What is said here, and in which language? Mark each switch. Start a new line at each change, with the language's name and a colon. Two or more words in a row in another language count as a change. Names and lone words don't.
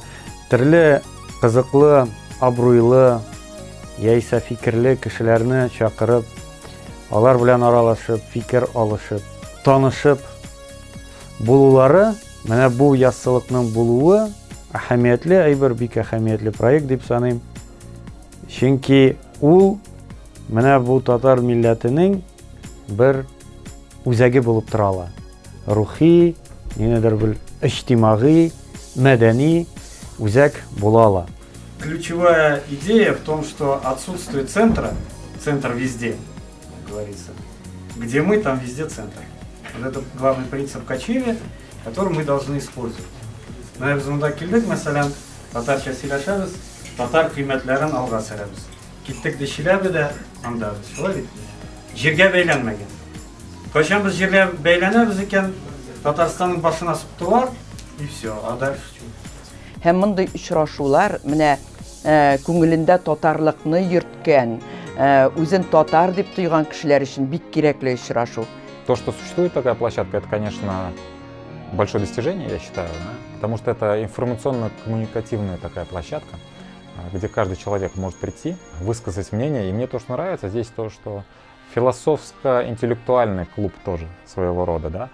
Tatar: Төрле кызыклы, абруйлы, яисә фикерле кешеләрне чакырып, алар белән аралашып, фикер алышып, танышып булулары, менә бу яссылыкның булуы әһәмиятле, әйбер бик әһәмиятле проект дип саныйм. Чөнки ул менә бу татар милләтенең бер үзәге булып тора. Рухи, ниндидер бер иҗтимагый, мәдәни үзәк була.
Russian: Ключевая идея в том, что отсутствует центра, центр везде, как говорится. Где мы, там везде центр. Вот это главный принцип Качеви, который мы должны использовать.
Tatar: Но biz монда килдек, мәсәлән, татарча сөйләшәбез, татар кыйммәтләрен алга сөрәбез. Киттек Чиләбедә, анда шулай бит. Җиргә бәйләнмәгән. Кайчан без җиргә бәйләнәбез икән, Татарстанның башына суктылар,
Russian: и все, а дальше
Tatar: Һәм мондай очрашулар менә күңелендә татарлыкны йөрткән, үзен татар дип тойган кешеләр өчен бик кирәкле очрашу.
Russian: То, что существует такая площадка, это, конечно, большое достижение, я считаю, да? Потому что это информационно-коммуникативная такая площадка, где каждый человек может прийти, высказать мнение. И мне то, что нравится, здесь то, что философско-интеллектуальный клуб тоже своего рода, да?